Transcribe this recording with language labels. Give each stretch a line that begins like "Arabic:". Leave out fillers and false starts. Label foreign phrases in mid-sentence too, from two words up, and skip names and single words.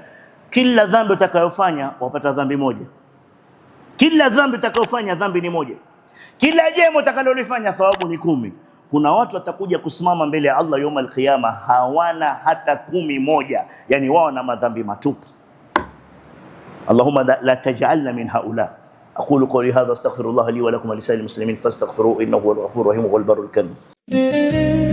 Swahili: Kila dhambi utakayofanya wapata dhambi moja, kila dhambi utakayofanya dhambi ni moja, kila jema utakalolifanya thawabu ni 10. Kuna watu watakuja kusimama mbele ya Allah
Arabic: يوم القيامه
Swahili: hawana hata 11, yani wao na madhambi matupu.
Arabic: اللهم لا تجعلنا من هؤلاء. أقول قولي هذا، استغفر الله لي ولكم ولسائر المسلمين فاستغفروه إنه هو الغفور الرحيم والبر الكريم.